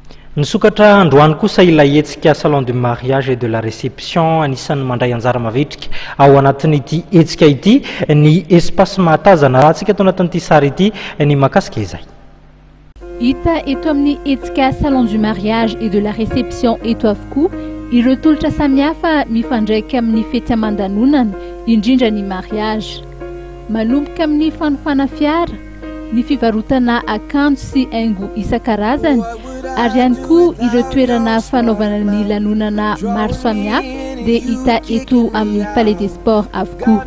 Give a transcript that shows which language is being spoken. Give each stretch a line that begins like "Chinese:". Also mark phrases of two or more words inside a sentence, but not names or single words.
Malagasy: Nisokatra androany kosa ilay hetsika salon du mariage et de la réception anisan'ny mandray anjara mavetrika ao anatin'ity hetsika ity ny espace mahatazana raha antsika tao anatin'ity sary ity ny makasika izay. Hita eto amin'ny hetsika salon du mariage et de la réception eto avokoa ireo tolotra samihafa mifandraika amin'ny fety aman-danonana indrindra ny mariage. Manomboka amin'ny fanofana fiara, ny fivarotana akanjo sy haingo isan-karazany ary ihany koa ireo toerana fanaovana ny lanonana maro samihafa dia hita eto amin'ny palais des sports avokoa.